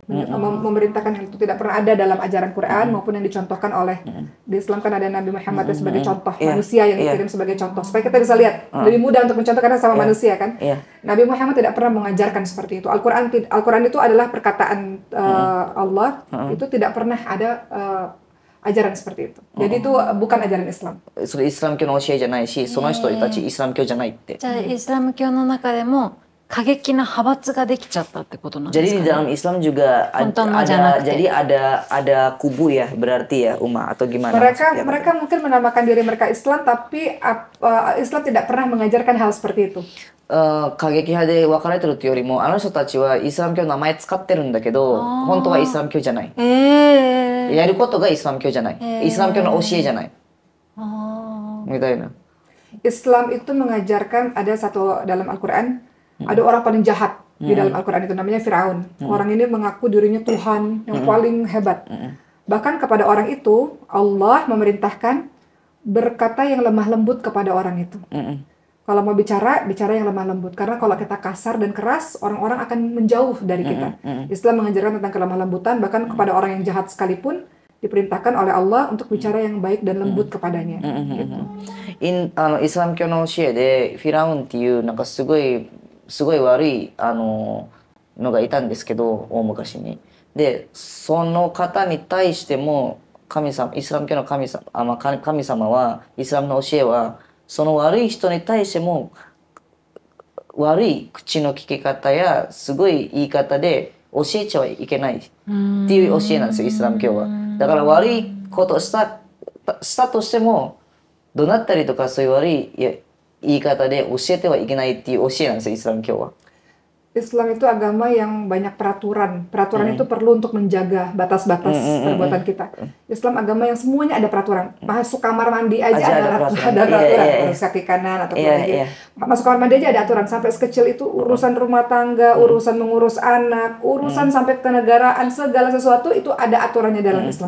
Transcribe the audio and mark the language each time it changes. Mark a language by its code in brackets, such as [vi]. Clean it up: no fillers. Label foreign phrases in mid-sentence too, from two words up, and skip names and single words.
[id] Memerintahkan hal itu tidak pernah ada dalam ajaran Quran maupun yang dicontohkan oleh di Islam kan ada Nabi Muhammad sebagai contoh manusia yang dikirim sebagai contoh supaya kita bisa lihat lebih mudah untuk mencontoh karena sama manusia kan. Nabi Muhammad tidak pernah mengajarkan seperti itu. Al-Quran itu adalah perkataan Allah, itu tidak pernah ada ajaran seperti itu. Jadi itu bukan ajaran Islam. [ja] それイスラム教の教えじゃないし、その人たちイスラム教じゃないって。じゃあイスラム教の中でも過激な派閥ができちゃったってことなんですかね。 [id] Jadi di dalam Islam juga ada kubu ya, berarti ya Uma atau gimana? Mereka mungkin menamakan diri mereka Islam, tapi Islam tidak pernah mengajarkan hal seperti itu. [ja] 過激派で分かれてるっていうよりも、あの人たちはイスラム教の名前使ってるんだけど、本当はイスラム教じゃない。やることがイスラム教じゃない。イスラム教の教えじゃない。みたいな。 [id] Islam itu mengajarkan ada satu dalam Al-Quran, ada orang paling jahat di dalam Al-Quran itu namanya Firaun. Orang ini mengaku dirinya Tuhan yang paling hebat. Bahkan kepada orang itu Allah memerintahkan berkata yang lemah lembut kepada orang itu. Kalau mau bicara yang lemah lembut. Karena kalau kita kasar dan keras, orang-orang akan menjauh dari kita. Islam mengajarkan tentang kelemah lembutan, bahkan kepada orang yang jahat sekalipun diperintahkan oleh Allah untuk bicara yang baik dan lembut kepadanya. Gitu. [ja] イスラム教の教えでフィラウンっていうなんかすごい悪いのがいたんですけど、大昔に。で、その方に対してもイスラム教の神様は、イスラムの教えはその悪い人に対しても悪い口の利き方やすごい言い方で教えちゃいけないっていう教えなんですよ、イスラム教は。だから悪いことしたとしても怒鳴ったりとかそういう悪い言い方で教えてはいけないっていう教えなんですよ、イスラム教は。 [id] Islam itu agama yang banyak peraturan. Peraturan itu perlu untuk menjaga batas-batas perbuatan kita. Islam agama yang semuanya ada peraturan. Masuk kamar mandi aja ada peraturan. Harus kaki kanan atau kiri. Masuk kamar mandi aja ada aturan. Sampai sekecil itu urusan rumah tangga, urusan mengurus anak, urusan sampai kenegaraan, segala sesuatu itu ada aturannya dalam Islam.